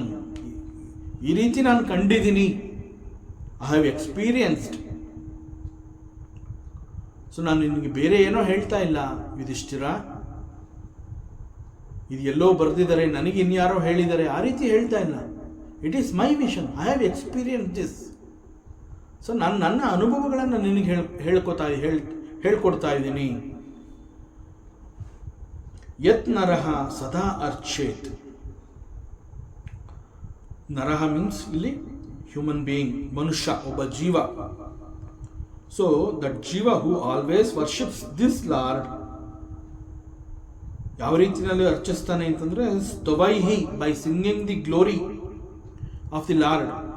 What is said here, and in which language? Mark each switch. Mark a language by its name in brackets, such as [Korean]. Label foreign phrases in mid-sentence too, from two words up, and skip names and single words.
[Kannada] ಈ ರೀತಿ ನಾನು ಕಂಡಿದ್ದೀನಿ. [English] I have experienced. [Kannada] ಸೊ ನಾನು ನಿನಗೆ ಬೇರೆ ಏನೋ ಹೇಳ್ತಾ ಇಲ್ಲ ಯುಧಿಷ್ಠಿರ, ಇದು ಎಲ್ಲೋ ಬರೆದಿದ್ದಾರೆ, ನನಗೆ ಇನ್ಯಾರೋ ಹೇಳಿದ್ದಾರೆ, ಆ ರೀತಿ ಹೇಳ್ತಾ ಇಲ್ಲ. [English] It is my vision. I have experience this. [Kannada] ಸೊ ನಾನು ನನ್ನ ಅನುಭವಗಳನ್ನು ನಿನಗೆ ಹೇಳ್ಕೊಡ್ತಾ ಇದ್ದೀನಿ. [Sanskrit] ಯತ್ ನರಹ ಸದಾ ಅರ್ಚೇತ್. [Kannada] ನರಹ ಮೀನ್ಸ್ ಇಲ್ಲಿ [English] human being, [Kannada] ಮನುಷ್ಯ, ಒಬ್ಬ ಜೀವ. [English] So that ಜೀವ who always worships this Lord. [Kannada] ಯಾವ ರೀತಿಯಲ್ಲಿ ಅರ್ಚಿಸ್ತಾನೆ ಅಂತಂದ್ರೆ, ಸ್ತವೈಹಿ, [English] by singing the glory of the Lord.